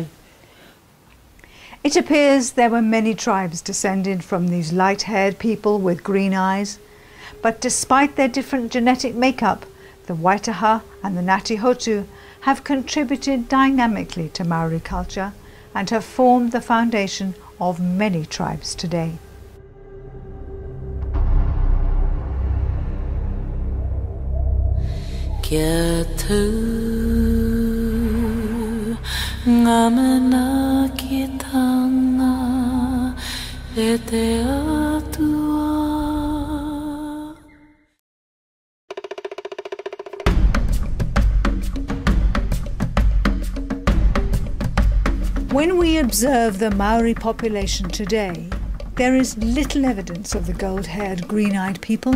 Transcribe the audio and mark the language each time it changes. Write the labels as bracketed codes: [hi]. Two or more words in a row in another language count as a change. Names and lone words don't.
[en] It appears there were many tribes descended from these light-haired people with green eyes, but despite their different genetic makeup, the Waitaha and the Ngāti Hotu have contributed dynamically to Maori culture and have formed the foundation of many tribes today. [mi] Kia tū ngā mena ki tanga e te atua. [en] When we observe the Maori population today, there is little evidence of the gold-haired, green-eyed people.